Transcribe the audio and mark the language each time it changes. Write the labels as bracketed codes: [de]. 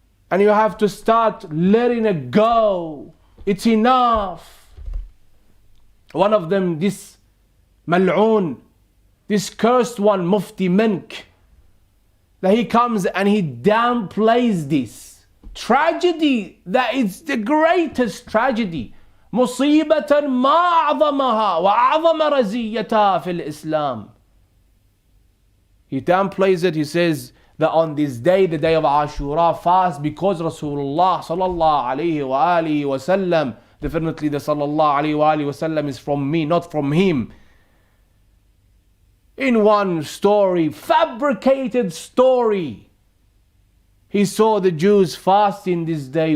[en] And you have to start letting it go. It's enough. One of them, this mal'oon, this cursed one, Mufti Mink, that he comes and he downplays this tragedy, that it's the greatest tragedy. [ar] مصيبة ما أعظمها وأعظم رزيتها في الإسلام. [en] He downplays it. He says that on this day, the day of Ashura, fast because Rasulullah sallallahu alayhi wa alihi wa sallam, definitely the sallallahu alayhi wa alihi wa sallam is from me, not from him. In one story, fabricated story, he saw the Jews fasting this day.